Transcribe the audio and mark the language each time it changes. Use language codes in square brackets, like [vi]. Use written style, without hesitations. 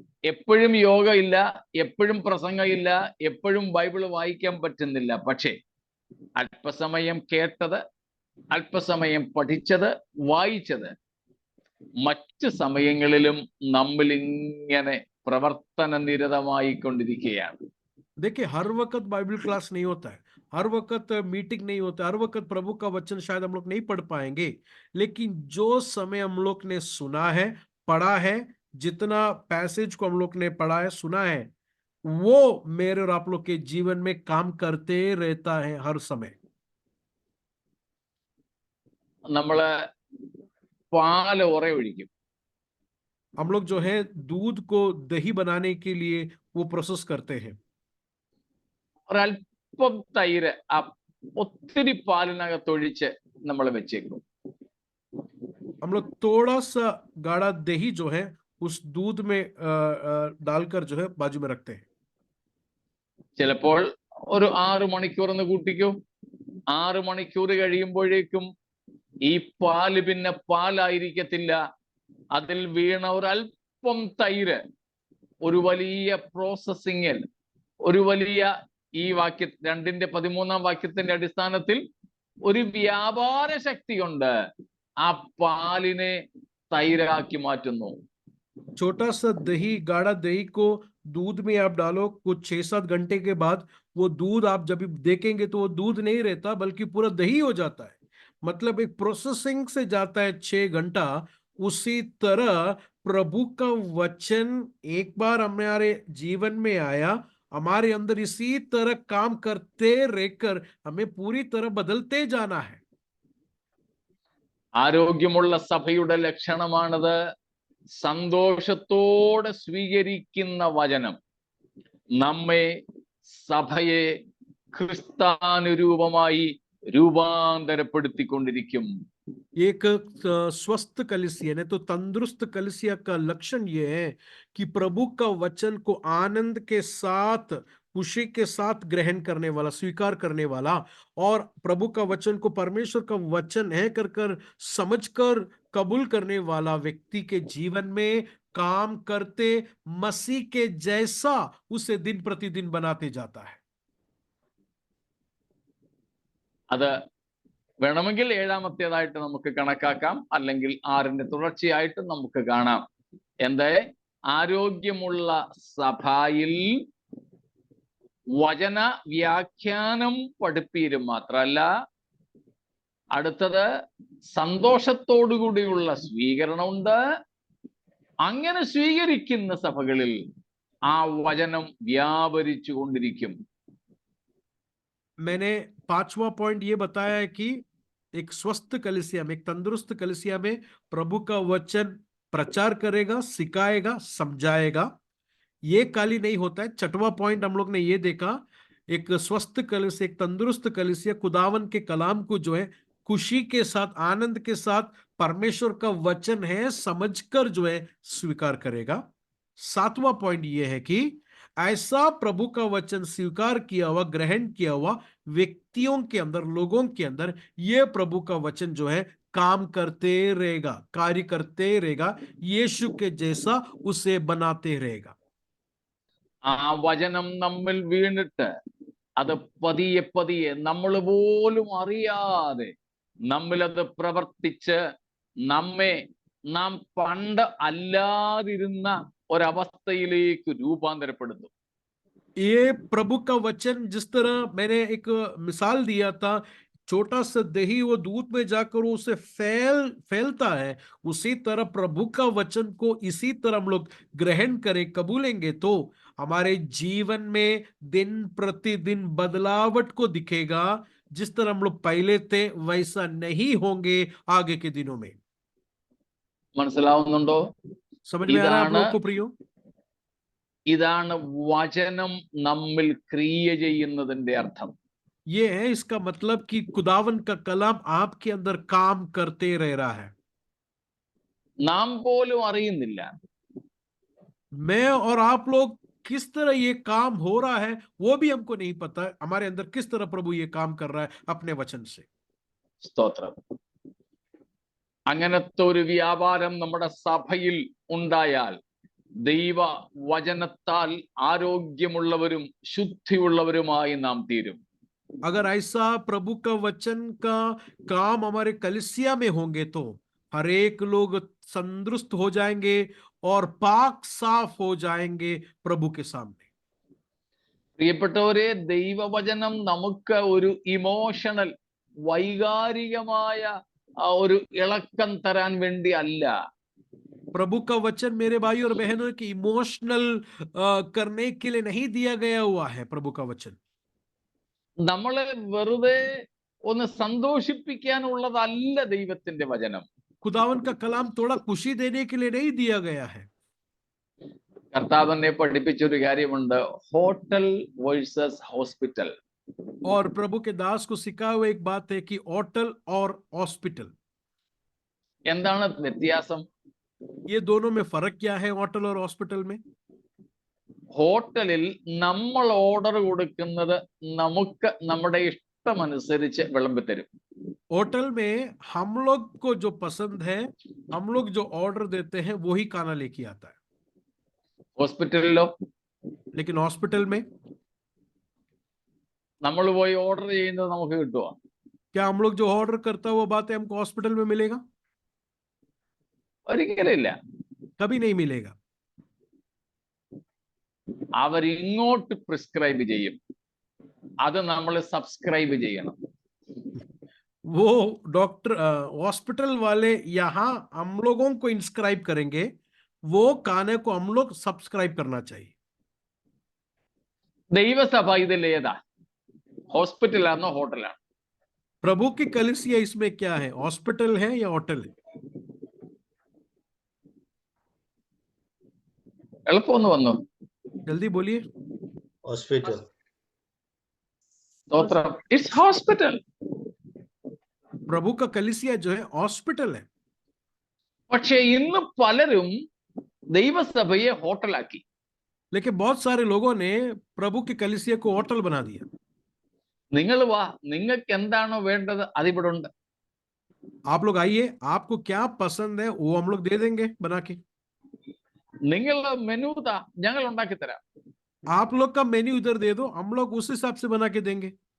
[ml] എപ്പോഴും യോഗ ഇല്ല, എപ്പോഴും പ്രസംഗം ഇല്ല, എപ്പോഴും ബൈബിള് വായിക്കാൻ പറ്റുന്നില്ല. പക്ഷേ അല്പസമയം കേട്ടത്, അല്പസമയം പഠിച്ചത്, വായിച്ചത് മറ്റ് സമയങ്ങളിലും നമ്മിൽ ഇങ്ങനെ പ്രവർത്തന നിരതമായി കൊണ്ടിരിക്കുകയാണ്. [hi] देखिए, हर वक्त बाइबल क्लास नहीं होता है, हर वक्त मीटिंग नहीं होता है, हर वक्त प्रभु का वचन शायद हम लोग नहीं पढ़ पाएंगे, लेकिन जो समय हम लोग ने सुना है, पढ़ा है, जितना पैसेज को हम लोग ने पढ़ा है, सुना है, वो मेरे और आप लोग के जीवन में काम करते रहता है हर समय। [ml] നമ്മള് പാല് ഒഴിക്കും. [hi] हम लोग जो है दूध को दही बनाने के लिए वो प्रोसेस करते हैं. [ml] ഒരല്പം തൈര് ഒത്തിരി പാലിനകത്തൊഴിച്ച് നമ്മൾ വെച്ചേക്കും. [hi] हम लोग थोड़ा सा गाढ़ा दही जो है उस दूध में डालकर जो है बाजू में रखते हैं. [ml] ചിലപ്പോൾ ഒരു 6 മണിക്കൂർ എന്ന് കൂട്ടിക്കോ. 6 മണിക്കൂർ കഴിയുമ്പോഴേക്കും ഈ പാല് പിന്നെ പാലായിരിക്കത്തില്ല. അതിൽ വീണ ഒരല്പം തൈര് ഒരു വലിയ പ്രോസസ്സിങ്ങിൽ, ഒരു വലിയ ഈ 2:13 വാക്യത്തിന്റെ അടിസ്ഥാനത്തിൽ ഒരു വ്യാപാര ശക്തി കൊണ്ട് ആ പാലിനെ തൈരാക്കി മാറ്റുന്നു. [hi] छोटा सा दही, गाढ़ा दही को दूध में आप डालो, कुछ 6-7 घंटे के बाद वो दूध आप जब देखेंगे तो वो दूध नहीं रहता बल्कि पूरा दही हो जाता है. मतलब एक प्रोसेसिंग से जाता है 6 घंटा. उसी तरह प्रभु का वचन एक बार हमारे जीवन में आया, हमारे अंदर इसी तरह काम करते रहकर हमें पूरी तरह बदलते जाना है. [ml] ആരോഗ്യമുള്ള സഭയുടെ ലക്ഷണമാണത്. സന്തോഷത്തോടെ സ്വീകരിക്കുന്ന വചനം നമ്മെ, സഭയെ ക്രിസ്താനുരൂപമായി രൂപാന്തരപ്പെടുത്തിക്കൊണ്ടിരിക്കും. [hi] एक स्वस्थ कलीसिया ने तो तंदुरुस्त कलीसिया का लक्षण ये है कि प्रभु का वचन को आनंद के साथ, खुशी के साथ ग्रहण करने वाला, स्वीकार करने वाला, और प्रभु का वचन को परमेश्वर का वचन है कर समझकर कबूल करने वाला व्यक्ति के जीवन में काम करते मसीह के जैसा उसे दिन प्रतिदिन बनाते जाता है. [ml] അത് വേണമെങ്കിൽ 7-ാമത്തേതായിട്ട് നമുക്ക് കണക്കാക്കാം, അല്ലെങ്കിൽ 6ന്റെ തുടർച്ചയായിട്ട് നമുക്ക് കാണാം. ആരോഗ്യമുള്ള സഭയിൽ വചന വ്യാഖ്യാനം പഠിപ്പീരും മാത്രമല്ല, അടുത്തത് സന്തോഷത്തോടുകൂടിയുള്ള സ്വീകരണമുണ്ട്. അങ്ങനെ സ്വീകരിക്കുന്ന സഭകളിൽ ആ വചനം വ്യാപരിച്ചു കൊണ്ടിരിക്കും. [hi] मैंने 5वां पॉइंट ये बताया है कि एक स्वस्थ कलीसिया में, एक तंदुरुस्त कलीसिया में प्रभु का वचन प्रचार करेगा, सिखाएगा, समझाएगा. ये खाली नहीं होता है. 6वां पॉइंट हम लोग ने ये देखा, एक स्वस्थ कलीसिया, एक तंदुरुस्त कलीसिया खुदावन के कलाम को जो है खुशी के साथ, आनंद के साथ, परमेश्वर का वचन है समझकर जो है स्वीकार करेगा. 7वां पॉइंट ये है कि ऐसा प्रभु का वचन स्वीकार किया हुआ, ग्रहण किया हुआ व्यक्तियों के अंदर, लोगों के अंदर ये प्रभु का वचन जो है काम करते रहेगा, कार्य करते रहेगा, यीशु के जैसा उसे बनाते रहेगा. [ml] ആ വചനം നമ്മിൽ വീണിട്ട് അത് പതിയെ പതിയെ നമ്മൾ പോലും അറിയാതെ നമ്മിലത് പ്രവർത്തിച്ച് നാം പണ്ട് അല്ലാതിരുന്ന ഒരവസ്ഥയിലേക്ക് രൂപാന്തരപ്പെടുന്നു. [hi] ये प्रभु का वचन, जिस तरह मैंने एक मिसाल दिया था, छोटा सा दही वो दूध में जाकर उसे फैलता है, उसी तरह प्रभु का वचन को इसी तरह हम लोग ग्रहण करें, कबूलेंगे तो हमारे जीवन में दिन प्रतिदिन बदलावट को दिखेगा. जिस तरह हम लोग पहले थे वैसा नहीं होंगे आगे के दिनों में. [ml] മനസ്സിലാവുന്നുണ്ടോ? [hi] समझ में आ रहा है आप लोगों को प्रियो? [ml] ഇതാണ് വചനം നമ്മിൽ ക്രിയ ചെയ്യുന്നതിന്റെ അർത്ഥം. [hi] ये है इसका मतलब कि खुदावन का कलाम आपके अंदर काम करते रह रहा है. [ml] നാം പോലും അറിയുന്നില്ല. [hi] मैं और आप लोग किस तरह ये काम हो रहा है वो भी हमको नहीं पता है. हमारे अंदर किस तरह प्रभु ये काम कर रहा है अपने वचन से. [ml] സ്തോത്രം. അങ്ങനത്തെ ഒരു വ്യാപാരം നമ്മുടെ സഭയിൽ ഉണ്ടായാൽ ദൈവ വചനത്താൽ ആരോഗ്യമുള്ളവരും ശുദ്ധിയുള്ളവരുമായി നാം തീരും. [hi] अगर ऐसा प्रभु का वचन का काम हमारे कलीसिया में होंगे तो हर एक लोग तंदुरुस्त हो जाएंगे और पाक साफ हो जाएंगे प्रभु के सामने. [ml] പ്രിയപ്പെട്ടവരെ, ദൈവവചനം നമുക്ക് ഒരു ഇമോഷണൽ, വൈകാരികമായ ഒരു ഇളക്കം തരാൻ വേണ്ടി അല്ല. [hi] प्रभु का वचन मेरे भाई और बहनों की इमोशनल करने के लिए नहीं दिया गया हुआ है। प्रभु का वचन [ml] നമ്മളെ വെറുതെ ഒന്ന് സന്തോഷിപ്പിക്കാനുള്ളതല്ല ദൈവത്തിന്റെ വചനം. [hi] खुदावन का कलाम थोड़ा खुशी देने के लिए नहीं दिया गया है। [ml] കർത്താവ് എന്നെ പഠിപ്പിച്ചൊരു കാര്യമുണ്ട്, [en] Hotel versus hospital. [hi] और प्रभु के दास को सिखाया हुआ एक बात है कि होटल और हॉस्पिटल, [ml] എന്താണ് വ്യത്യാസം? [hi] ये दोनों में फर्क क्या है? होटल और हॉस्पिटल में [ml] ഹോട്ടലിൽ നമ്മൾ ഓർഡർ കൊടുക്കുന്നത് നമുക്ക് നമ്മുടെ ഇഷ്ടമനുസരിച്ച് വിളമ്പിത്തരും. [hi] होटल में हम लोग को जो पसंद है, हम लोग जो ऑर्डर देते हैं वही खाना लेके आता है। [ml] ഹോസ്പിറ്റലിലോ [hi] लेकिन हॉस्पिटल में [ml] നമ്മൾ പോയി ഓർഡർ ചെയ്യുന്നത് നമുക്ക് കിട്ടുമോ? [hi] क्या हम लोग जो ऑर्डर करता है वो बातें हमको हॉस्पिटल में मिलेगा? [ml] ഒരിക്കലില്ല. [hi] कभी नहीं मिलेगा। [ml] അവരിങ്ങോട്ട് പ്രിസ്ക്രൈബ് ചെയ്യും, അത് നമ്മൾ സബ്സ്ക്രൈബ് ചെയ്യണം. [hi] वो डॉक्टर हॉस्पिटल वाले यहाँ हम लोगों को इंस्क्राइब करेंगे, वो खाने को हम लोग सब्सक्राइब करना चाहिए। [ml] ദൈവസഭ ഇതിലേതാ? ഹോസ്പിറ്റലാണോ ഹോട്ടലാണോ? [hi] प्रभु की कलीसिया इसमें क्या है? हॉस्पिटल है या होटल है? [ml] എളുപ്പമൊന്ന് വന്നു. [hi] जल्दी बोलिए। हॉस्पिटल। [ml] സ്തോത്രം. [en] It's hospital. [hi] प्रभु का कलीसिया जो है हॉस्पिटल है। [ml] പക്ഷെ ഇന്ന് പലരും ദൈവസഭയെ ഹോട്ടലാക്കി. [hi] लेकिन बहुत सारे लोगों ने प्रभु की कलीसिया को होटल बना दिया। [ml] നിങ്ങൾ വാ, നിങ്ങൾക്ക് എന്താണോ വേണ്ടത് അതിവിടെ ഉണ്ട്. [hi] आप लोग आइए, आपको क्या पसंद है वो हम लोग दे देंगे बना के। [ml] നിങ്ങൾ മെനു താ, ഞങ്ങൾ ഉണ്ടാക്കി തരാം. [hi] आप लोग का मेन्यू इधर दे दो, हम लोग उस हिसाब से बना के देंगे।